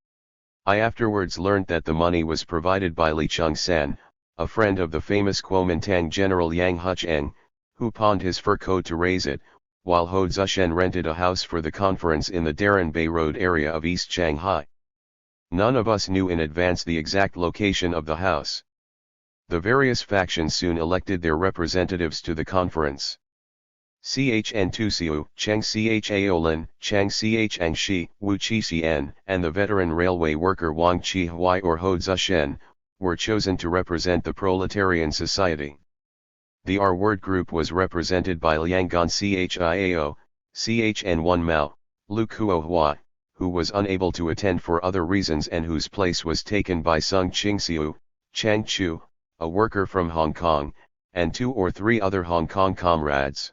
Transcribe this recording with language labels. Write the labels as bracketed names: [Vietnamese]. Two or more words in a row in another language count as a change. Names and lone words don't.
[English] I afterwards learnt that the money was provided by Li Chengsan, a friend of the famous Kuomintang general Yang Hucheng, who pawned his fur coat to raise it, while Ho Zushen rented a house for the conference in the Darren Bay Road area of East Shanghai. None of us knew in advance the exact location of the house. The various factions soon elected their representatives to the conference. Chen Tuxiu, Cheng Chaolin, Chang Chang Shi, Wu Qixian, and the veteran railway worker Wang Hui or Ho Zushen, were chosen to represent the Proletarian Society. The R-Word group was represented by Lianggan Chiao, Chen Mao, Lu Kuo, who was unable to attend for other reasons and whose place was taken by Sung Qingxiu, Chang Chu, a worker from Hong Kong, and 2 or 3 other Hong Kong comrades.